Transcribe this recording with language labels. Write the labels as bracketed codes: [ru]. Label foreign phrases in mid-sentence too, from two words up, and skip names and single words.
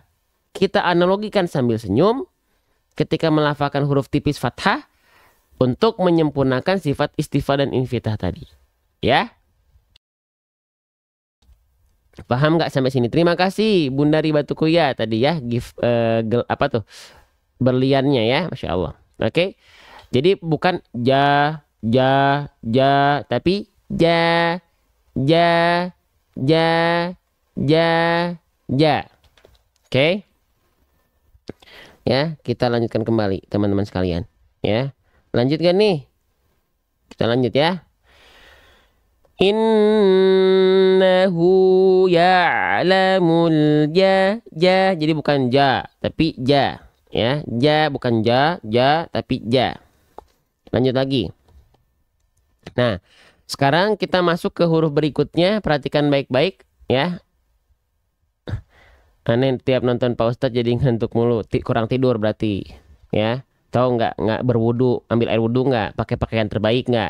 [id] Kita analogikan sambil senyum ketika melafalkan huruf tipis fathah untuk menyempurnakan sifat istifal dan infitah tadi. Ya. Paham nggak sampai sini? Terima kasih Bunda Ribatukuya tadi ya, apa tuh? Berliannya ya, [ar] ما شاء الله. [id] Oke. Jadi bukan ja, ja, ja, tapi ja, ja, ja, ja, ja. Oke. Ya, kita lanjutkan kembali teman-teman sekalian. Ya. Lanjut kan nih? Kita lanjut ya. [ar] إنه يعلم جا، جا. [id] Jadi bukan ja, tapi ja. Ya, ja bukan ja, ja tapi ja. Lanjut lagi. Nah, sekarang kita masuk ke huruf berikutnya. Perhatikan baik-baik ya. Aneh tiap nonton Pak Ustadz jadi ngantuk mulu, kurang tidur berarti ya. Tahu nggak berwudu, ambil air wudu nggak, pakai pakaian terbaik nggak?